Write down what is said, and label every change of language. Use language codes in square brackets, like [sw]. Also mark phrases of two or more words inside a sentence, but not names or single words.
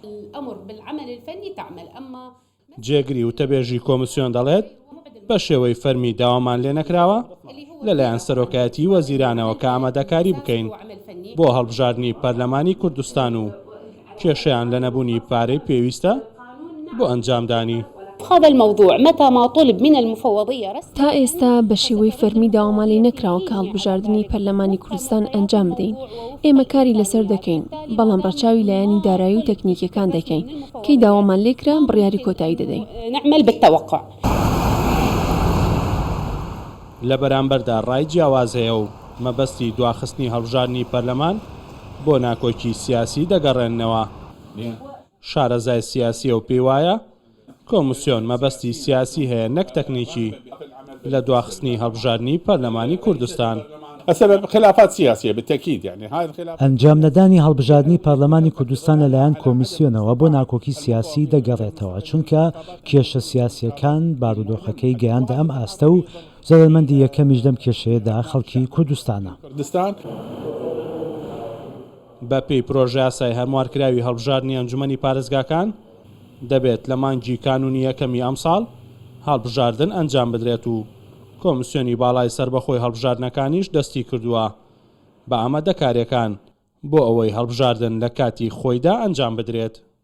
[ckb] جێگری وتەبێژی کۆمسیۆن دەڵێت بە شێوەی فەرمی داوامان لێ نەکراوە لەلایەن سەرۆکایەتی وەزیرانەوە کە ئامادەکاری بکەین بۆ هەڵبژاردنی پەرلەمانی کوردستان و کێشەیان لە نەبوونی پارەی پێویستە بۆ ئەنجامدانی. [ar] هذا الموضوع متى ما طلب من المفوضية [ckb] تا ئێستا بە شێوەی فەرمی داوامالی نەکراوە کە هەڵبژاردنی پەرلەمانی کوردستان ئەنجام بدەین. ئێمە کاری لەسەر دەکەین، بەڵام ڕەچاوی لایەنی دارایی و تەکنیکیەکان دەکەین. کەی داوامان لێکرا بڕیاری کۆتایی دەدەین. [ar] نعمل بالتوقع. [ckb] لە بەرامبەردا ڕای جیاواز هەیە و مەبەستی دواخستنی هەڵبژاردنی پەرلەمان بۆ ناکۆکی سیاسی دەگەڕێنەوە. شارەزای سیاسیە و پێی وایە کۆمسیۆن مەبەستی سیاسی هەیە نەک تەکنیکی لە دواخستنی هەڵبژاردنی پەرلەمانی کوردستان. [ar] السبب خلافات سياسية بالتأكيد يعني هاي الخلافات. [ckb] ئەنجام نەدانی هەڵبژاردنی پەرلەمانی کوردستان لەلایەن کۆمیسیۆنەوە بۆ ناکۆکی سیاسی دەگەڕێتەوە چونکە کێشە سیاسیەکان بارودۆخەکەی گەیاندە ئەم ئاستە و زەرمەندی یەکەمیش لەم کێشەیەدا خەڵکی کوردستانە. بە پێی پرۆژە یاسای هەموارکراوی هەڵبژاردنی ئەنجومەنی پارێزگاکان دەبێت لە مانگی کانونی یەکەمی ئەمساڵ هەڵبژاردن ئەنجام بدرێت و کۆمسیۆنی باڵای سربەخۆی هەڵبژاردنەکانیش دەستی کردووە بە ئامادەکاریەکان بۆ ئەوەی هەڵبژاردن لە کاتی خۆیدا ئەنجام بدرێت.